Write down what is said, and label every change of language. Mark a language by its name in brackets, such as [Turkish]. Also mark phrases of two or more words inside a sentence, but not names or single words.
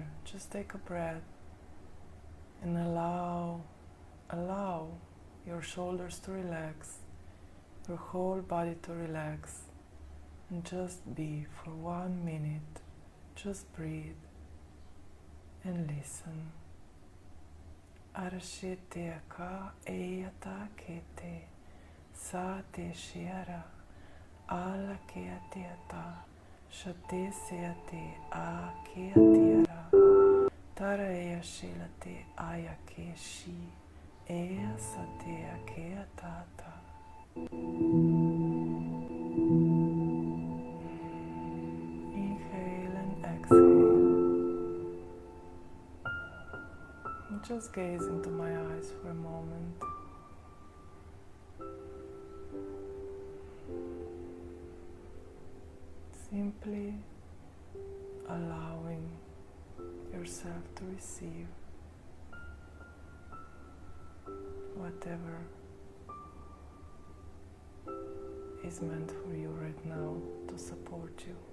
[English] Just take a breath and allow your shoulders to relax, your whole body to relax, and just be for 1 minute. Just breathe and listen. Arshite ka eyata kete sa te shiara ala ke atiata. Shate seate a ke atiara tara ea shilate aya ke shi ea sate a ke atata. Inhale and exhale. And just gaze into my eyes for a moment. Simply allowing yourself to receive whatever is meant for you right now to support you.